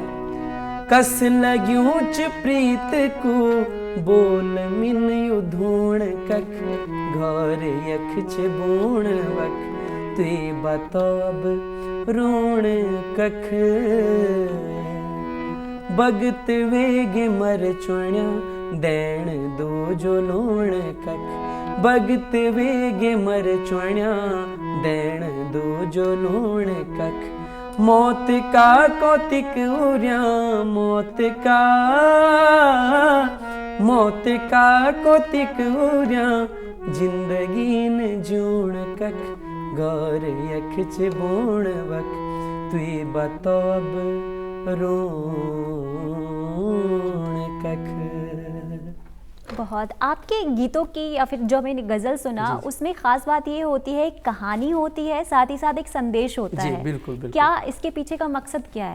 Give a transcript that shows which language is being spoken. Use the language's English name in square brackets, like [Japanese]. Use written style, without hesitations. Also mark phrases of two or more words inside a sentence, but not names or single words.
[Garhwali] कस लग्यूच प्रीत को बोल मिन युधूण कख, घर यख चिबूण वक तुई बतो अब रूण कख, बगत वेगे मर चुण्या दैण दो जो लूण कख, बगत वेगे मर चुण्या दैण दो जो लूण कख, मौत का कौतिक उर्या, मौत का कौतिक उर्या, जिंदगी ने जूण कख, घर यख चिबूण वक तुई बतो अब रूण कख। [Hindi] बहुत, आपके गीतों की या फिर जो मैंने गज़ल सुना उसमें ख़ास बात ये होती है, एक कहानी होती है, साथ ही साथ एक संदेश होता जी, है। बिल्कुल, बिल्कुल। क्या इसके पीछे का मकसद क्या है?